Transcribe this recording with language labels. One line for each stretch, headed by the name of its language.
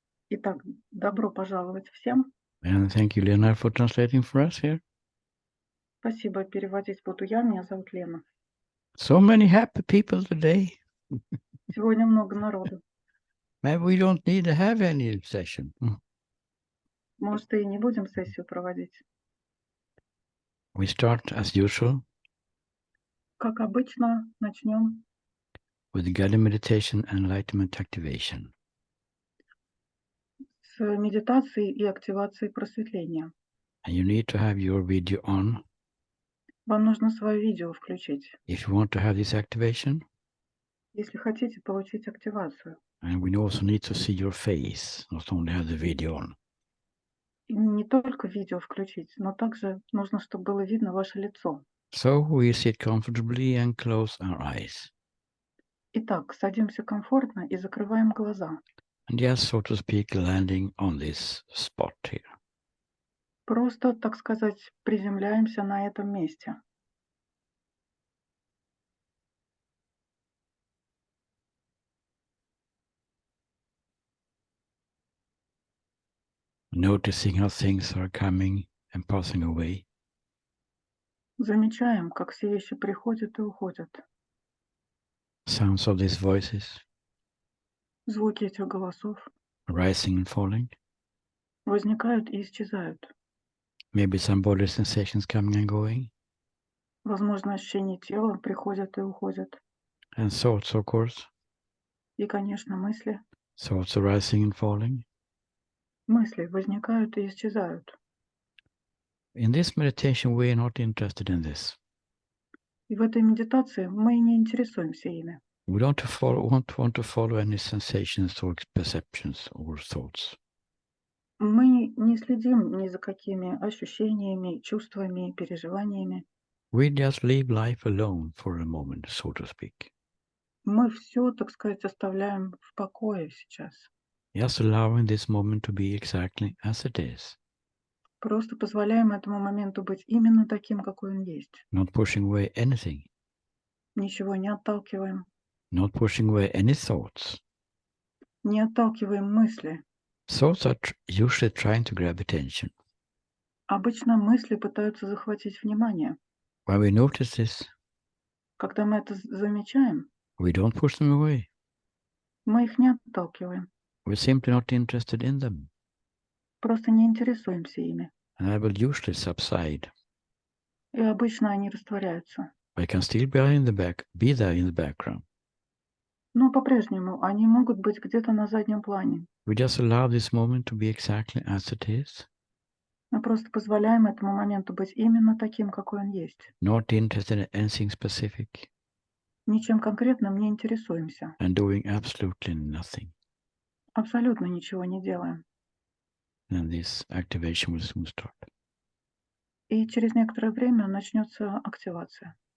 Russian: Итак, добро пожаловать всем.
English: And thank you, Leonard, for translating for us here.
Russian: Спасибо, переводить буду я. Меня зовут Лена.
English: So many happy people today.
Russian: Сегодня много народу.
English: Maybe we don't need to have any session.
Russian: Может, и не будем сессию проводить.
English: We start, as usual,
Russian: Как обычно, начнем
English: with the guided meditation and enlightenment activation.
Russian: с медитации и активации просветления.
English: And you need to have your video on
Russian: Вам нужно свое видео включить,
English: if you want to have this activation.
Russian: если хотите получить активацию.
English: And we also need to see your face, not only have the video on.
Russian: И не только видео включить, но также нужно, чтобы было видно ваше лицо.
English: So we sit comfortably and close our eyes.
Russian: Итак, садимся комфортно и закрываем глаза.
English: And just, so to speak, landing on this spot here.
Russian: Просто, так сказать, приземляемся на этом месте.
English: Noticing how things are coming and passing away.
Russian: Замечаем, как все вещи приходят и уходят.
English: Sounds of these voices
Russian: Звуки этих голосов
English: rising and falling.
Russian: возникают и исчезают.
English: Maybe some body sensations coming and going.
Russian: Возможно, ощущения тела приходят и уходят.
English: And thoughts, of course.
Russian: И, конечно, мысли.
English: Thoughts are rising and falling.
Russian: Мысли возникают и исчезают.
English: In this meditation, we are not interested in this.
Russian: И в этой медитации мы не интересуемся ими.
English: We don't want to follow any sensations or perceptions or thoughts.
Russian: Мы не следим ни за какими ощущениями, чувствами, переживаниями.
English: We just leave life alone for a moment, so to speak.
Russian: Мы все, так сказать, оставляем в покое сейчас.
English: Just allowing this moment to be exactly as it is.
Russian: Просто позволяем этому моменту быть именно таким, какой он есть.
English: Not pushing away anything.
Russian: Ничего не отталкиваем.
English: Not pushing away any thoughts.
Russian: Не отталкиваем мысли.
English: Thoughts are usually trying to grab attention.
Russian: Обычно мысли пытаются захватить внимание.
English: When we notice this,
Russian: Когда мы это замечаем,
English: we don't push them away.
Russian: мы их не отталкиваем.
English: We're simply not interested in them.
Russian: Просто не интересуемся ими.
English: And I will usually subside.
Russian: И обычно они растворяются.
English: I can still be there in the background.
Russian: Но по-прежнему они могут быть где-то на заднем плане.
English: We just allow this moment to be exactly as it is.
Russian: Мы просто позволяем этому моменту быть именно таким, какой он есть.
English: Not interested in anything specific.
Russian: Ничем конкретным не интересуемся.
English: And doing absolutely nothing.
Russian: Абсолютно ничего не делаем.
English: And this activation will soon start.
Russian: И через некоторое время начнется активация.